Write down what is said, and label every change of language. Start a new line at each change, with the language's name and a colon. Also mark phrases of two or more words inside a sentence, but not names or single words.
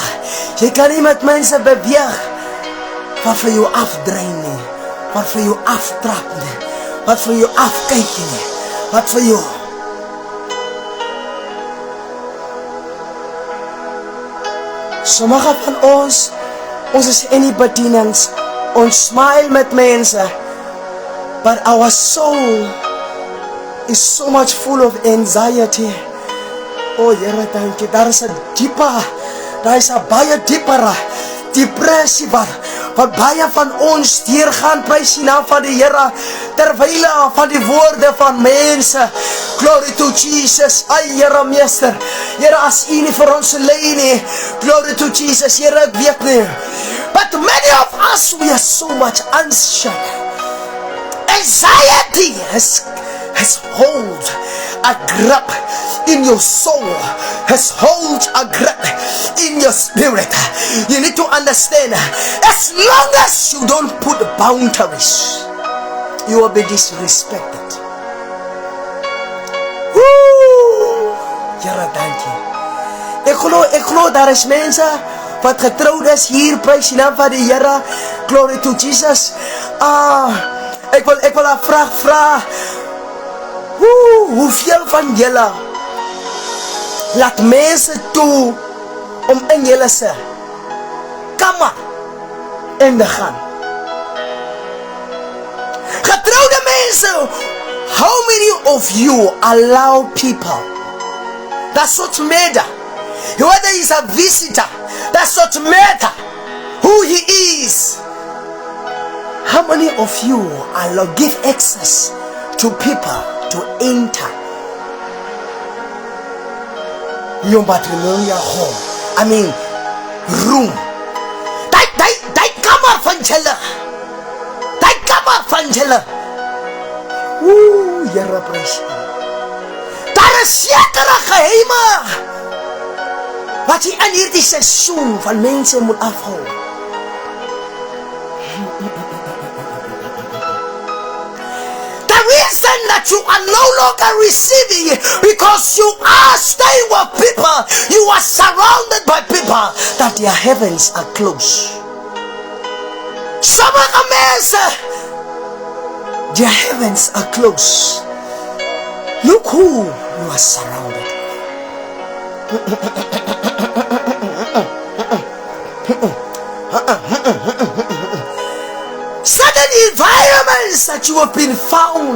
Afrikaans: Jy kan nie met mense beweeg wat vir jou afdrein nie, wat vir jou aftrap nie, wat vir jou afkyk nie, wat vir jou. Sommige van ons is in die bedienings, ons smile met mense,
English: but our soul is so much full of anxiety.
Afrikaans: Oh Here, dankie, daar is 'n dieper, daar is 'n baie dieper depressie wat baie van ons deurgaan. Prys die naam van die Here, terwyl van die woorde van mense.
English: Glory to Jesus.
Afrikaans: Ai Here, meester, Here, as U nie vir ons lei nie,
English: glory to Jesus.
Afrikaans: Here, ek weet nie,
English: but many of us, we are so much anxious. Anxiety has hold. a grip in your soul, has hold a grip in your spirit. You need to understand, as long as you don't put boundaries, you will be disrespected. Woo! Here, thank you.
Afrikaans: Ek glo daar is mense wat getrouwd is hier, prys die naam van die Here.
English: Glory to Jesus.
Afrikaans: Ek wil 'n vraag vra. Hoeveel van julle laat mense toe om in julle se kamer in te gaan? Getrouwde mense,
English: how many of you allow people? That's what matter. Whether he's a visitor, that's what matter. Who he is. How many of you allow, give access to people to enter your matrimonial home? I mean, room.
Afrikaans: Die kamer van julle. Die kamer van julle. Here prys. Daar is sekere geheime wat jy in hierdie seisoen van mense moet afhou.
English: The reason that you are no longer receiving it because you are staying with people, you are surrounded by people that their heavens are closed.
Afrikaans: Sommige mense,
English: their heavens are closed. Look who you are surrounded. Certain environments that you have been found.